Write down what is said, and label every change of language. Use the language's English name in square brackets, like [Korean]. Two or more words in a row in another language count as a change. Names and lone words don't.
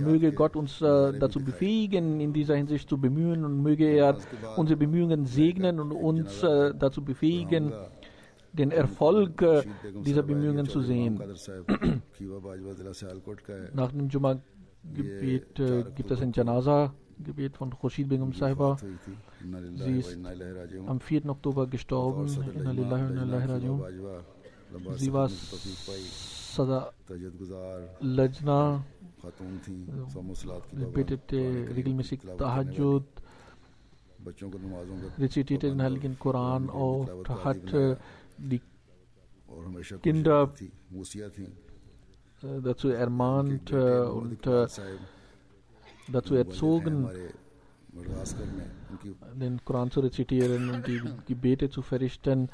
[German] Möge Gott uns dazu befähigen, in dieser Hinsicht zu bemühen, und möge er unsere Bemühungen segnen und uns dazu befähigen, den Erfolg dieser Bemühungen zu sehen. Nach dem Juma-Gebet gibt es ein Janaza-Gebet von Khurshid Begum Sahiba. Sie ist am 4. Oktober gestorben. [Arabic] إنا لله وإنا إليه راجعون. [German] Sie war Sada Lajna, betete regelmäßig Tahajjud, rezitierte den Heiligen Koran und hat die Kinder dazu ermahnt und dazu erzogen, den Koran zu rezitieren und die Gebete zu verrichten.